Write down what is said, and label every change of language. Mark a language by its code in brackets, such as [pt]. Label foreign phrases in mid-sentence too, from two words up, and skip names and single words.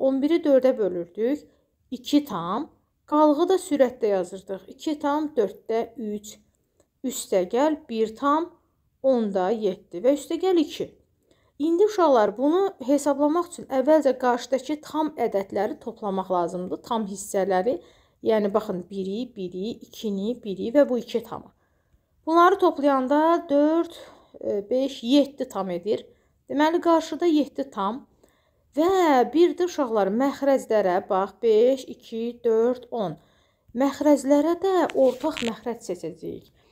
[az] 11-i 4-ə bölürdük, 2 tam, qalığı da sürətdə yazırdıq. 2 tam 4-də 3, üstəgəl 1 tam 10-da 7 və üstəgəl 2. İndi uşaqlar bunu hesablamaq üçün əvvəlcə qarşıdakı tam ədədləri toplamaq lazımdır. Tam hissələri, yəni baxın 1-i, 1-i, 2-ni, 1-i və bu 2 tamı. Bunları toplayanda 4, 5, 7 tam edir. Deməli, qarşıda 7 tam. Və bir də uşaqlar məxrəclərə, bax 5, 2, 4, 10. Məxrəclərə də ortaq məxrəc seçəcəyik.